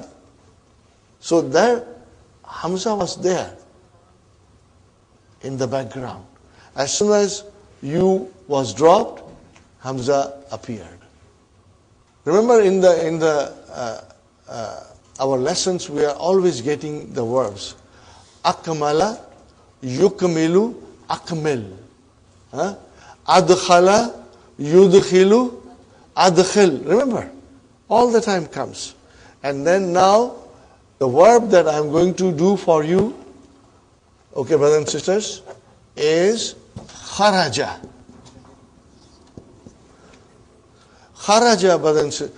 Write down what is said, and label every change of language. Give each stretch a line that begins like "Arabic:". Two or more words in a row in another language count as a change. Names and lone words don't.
English: So there, Hamza was there in the background. As soon as you was dropped, Hamza appeared. Remember, in our lessons, we are always getting the verbs.
Arabic: أكمل، يكمل، أكمل. أدخل، يدخل، أدخل.
English: Remember, all the time comes. And then now, the verb that I'm going to do for you, okay, brothers and sisters, is kharaja. Kharaja, brothers and sisters.